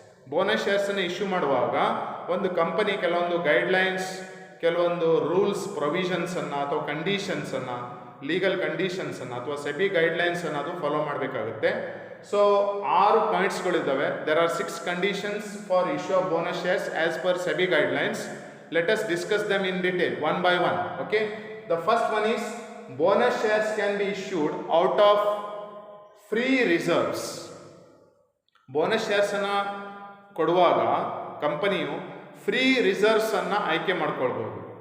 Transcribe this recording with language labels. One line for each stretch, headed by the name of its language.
Kannada: Bonus ಶೇರ್ಸನ್ನು issue ಮಾಡುವಾಗ ಒಂದು company ಕೆಲವೊಂದು ಗೈಡ್ಲೈನ್ಸ್, ಕೆಲವೊಂದು ರೂಲ್ಸ್ ಪ್ರೊವಿಷನ್ಸನ್ನು ಅಥವಾ ಕಂಡೀಷನ್ಸನ್ನು, ಲೀಗಲ್ ಕಂಡೀಷನ್ಸನ್ನು ಅಥವಾ ಸೆಬಿ ಗೈಡ್ಲೈನ್ಸನ್ನು ಅದು ಫಾಲೋ ಮಾಡಬೇಕಾಗುತ್ತೆ. So 6 ಪಾಯಿಂಟ್ಸ್ಗಳಿದ್ದಾವೆ.
English: There are 6 conditions for issue of bonus shares as per SEBI guidelines. Let us discuss them in detail one by one. Okay. The first one is bonus shares can be issued out of free reserves.
Kannada: Bonus ಶೇರ್ಸನ್ನು ಕೊಡುವಾಗ ಕಂಪನಿಯು free ರಿಸರ್ವ್ಸನ್ನು ಆಯ್ಕೆ ಮಾಡ್ಕೊಳ್ಬೋದು.